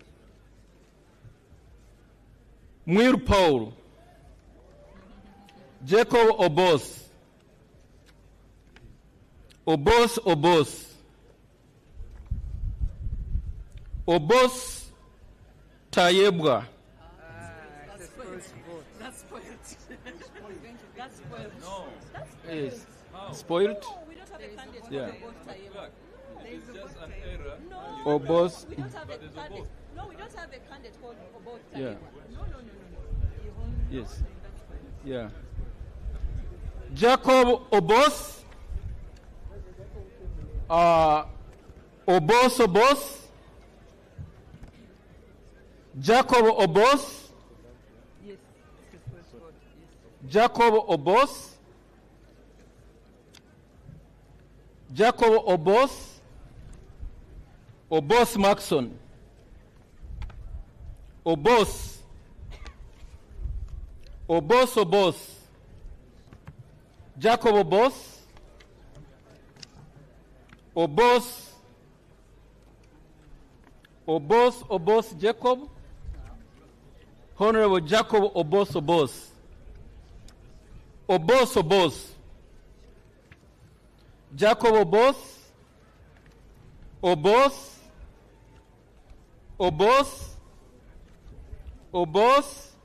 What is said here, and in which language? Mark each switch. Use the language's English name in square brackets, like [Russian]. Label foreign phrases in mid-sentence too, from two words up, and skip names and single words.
[English] Mwiru Paul. Jacob Obos. Obos. Obos Tayebwa. That's spoiled. That's spoiled. No. Yes. Spoiled? No, we don't have a candidate Yeah. called Obos Tayebwa. It's just an error. No, Obos. we don't have a candidate. No, we don't have a candidate called Obos Tayebwa. Yeah. No. Yes. Yeah. Jacob Obos. Obos. Jacob Obos. Yes. Jacob Obos. Jacob Obos. Obos Maxon. Obos. Jacob Obos. Obos Jacob. Honorable Jacob Obos. Jacob Obos.